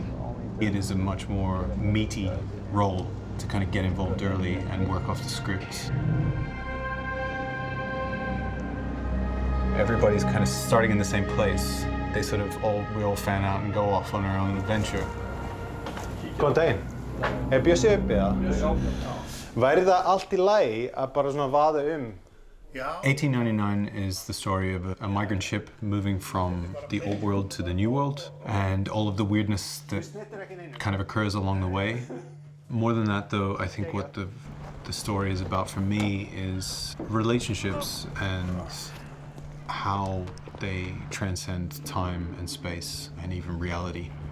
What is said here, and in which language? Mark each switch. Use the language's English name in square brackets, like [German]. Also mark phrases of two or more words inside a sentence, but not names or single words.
[English] It is a much more meaty role to kind of get involved early and work off the scripts. Everybody's kind of starting in the same place. They sort of we all fan out and go off on our own adventure. [Icelandic] Góðan daginn. Bjössi uppi það? Væri það allt í lagi að bara svona vaða [English] 1899 is the story of a migrant ship moving from the old world to the new world and all of the weirdness that kind of occurs along the way. More than that though, I think what the story is about for me is relationships and how they transcend time and space and even reality.